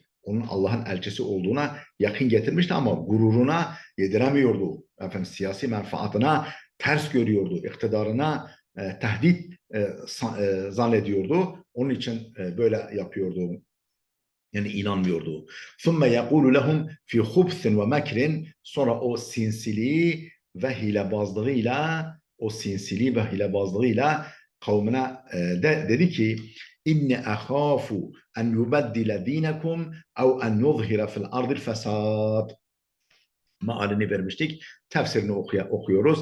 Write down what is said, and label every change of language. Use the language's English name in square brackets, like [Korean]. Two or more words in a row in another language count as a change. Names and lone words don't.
[Turkish] Onun Allah'ın elçisi olduğuna yakın getirmişti ama gururuna yediremiyordu. Efendim siyasi menfaatına ters görüyordu, iktidarına tehdit zannediyordu. Onun için böyle yapıyordu. Yani inanmıyordu. [Arabic] ثُمَّ يَقُولُ لَهُمْ فِي خُبْثٍ وَمَكْرٍ. [Turkish] Sonra o sinsiliği ve hilebazlığıyla kavmine dedi ki [Arabic] إني أخاف أن يبدل دينكم أو أن يظهر في الأرض الفساد. [Turkish] Mealini vermiştik. Tefsirini okuyoruz.